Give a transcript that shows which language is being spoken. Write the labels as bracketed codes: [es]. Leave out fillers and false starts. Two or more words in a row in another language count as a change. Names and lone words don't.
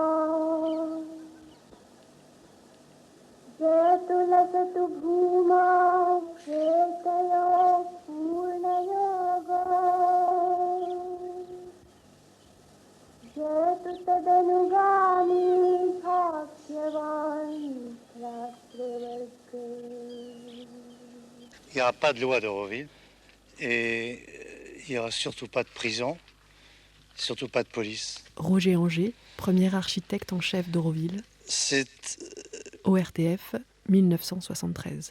[sa] जयतु लसतु भूमा चेतयो पूर्णयोगो जयतु तदनुगामी भाग्यवान् राष्ट्रवर्ग. [fr] Il n'y aura pas de loi d'Auroville et il n'y aura surtout pas de prison, surtout pas de police. Roger Anger, premier architecte en chef d'Auroville. C'est ORTF, 1973.